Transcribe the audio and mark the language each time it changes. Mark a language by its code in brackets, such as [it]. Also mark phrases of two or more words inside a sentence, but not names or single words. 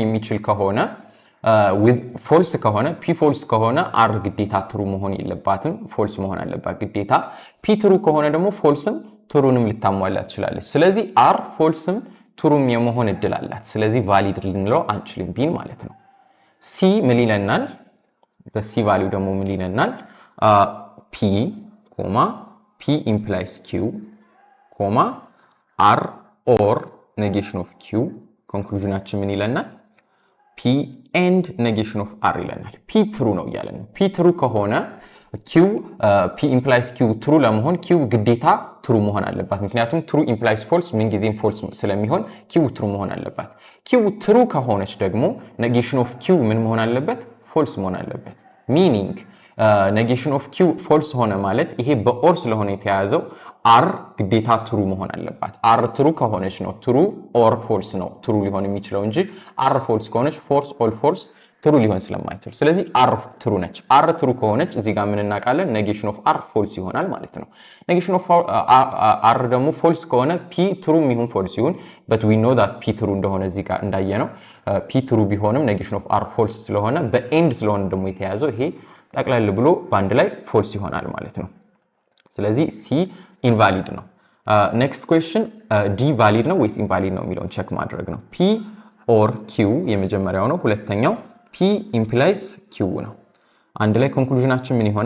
[am] የሚችል ከሆነ [en] with false [am] ከሆነ p false ከሆነ r ግዴታ ትሩ መሆን የለባትም false መሆን አለባት ግዴታ። p ትሩ ከሆነ ደግሞ falseም ትሩንም ልታሟላ ትችላለች። ስለዚህ r falseም ትሩም የመሆን እድል አላት። ስለዚህ valid ልንለው አንችልም ቢን ማለት ነው። c ምን ይለናል በc value ደግሞ ምን ይለናል p [en] p implies q r or negation of q [am] ኮንክሉዥናችን ምን ይለናል [en] p and negation of r [am] ይለናል። p true ነው ያለን p true ከሆነ q [en] p implies q true [am] ለመሆን q ግዴታ true መሆን አለባት። ምክንያቱም [en] true implies false [am] ምን ጊዜም false ስለሚሆን q true መሆን አለባት። q true ከሆነች ደግሞ [en] negation of q [am] ምን መሆን አለበት false መሆን አለበት። meaning [en] negation of q false [am] ሆነ ማለት ይሄ በኦር ስለሆነ የተያዘው አር ግዴታ ትሩ መሆን አለባት። አር ትሩ ከሆነች ነው [en] true or false [am] ነው ትሩ ሊሆን የሚችለው እንጂ አር ፎልስ ከሆነች [en] false all false true [am] ሊሆን ስለማይችል፣ ስለዚህ አር ትሩ ነች። አር ትሩ ከሆነች እዚህ ጋር ምን እናውቃለን? [en] negation of r false [am] ይሆናል ማለት ነው። [en] negation of r [am] ደግሞ ፎልስ ከሆነ ፒ ትሩ ይሁን ፎልስ ይሁን [en] but we know that [am] ፒ ትሩ እንደሆነ እዚህ ጋር እንዳየነው ፒ ትሩ ቢሆንም [en] negation of r false [am] ስለሆነ በኤንድ ስለሆነ ደግሞ የተያዘው ይሄ ጠቅላላ ብሎ በአንድ ላይ ፎልስ ይሆናል ማለት ነው። ስለዚህ [en] C invalid [am] ነው። [en] Next question D valid [am] ነው ወይስ ኢንቫሊድ ነው የሚለውን ቼክ ማድረግ ነው። [en] p or q [am] የመጀመሪያው ነው። ሁለተኛው [en] p implies q [am] ነው። አንድ ላይ ኮንክሉዥናችን ምን ይሆናል?